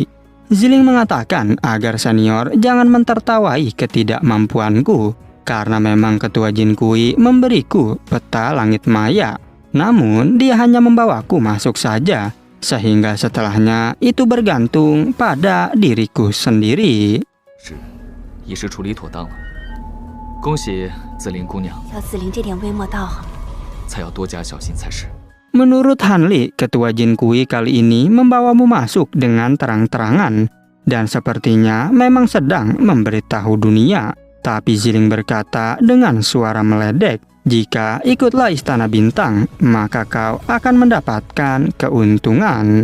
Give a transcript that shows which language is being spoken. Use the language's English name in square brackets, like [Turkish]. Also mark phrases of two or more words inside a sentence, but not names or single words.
[Indonesian] Ziling mengatakan agar senior jangan mentertawai ketidakmampuanku. Karena memang ketua Jin Kui memberiku peta langit maya. Namun dia hanya membawaku masuk saja, sehingga setelahnya itu bergantung pada diriku sendiri. [Chinese] 是，仪式处理妥当了。恭喜紫菱姑娘，小紫菱这点微末道行，才要多加小心才是。 [Indonesian] Menurut Han Li, ketua Jin Kui kali ini membawamu masuk dengan terang-terangan. Dan sepertinya memang sedang memberitahu dunia. Tapi Ziling berkata dengan suara meledek, jika ikutlah Istana Bintang, maka kau akan mendapatkan keuntungan.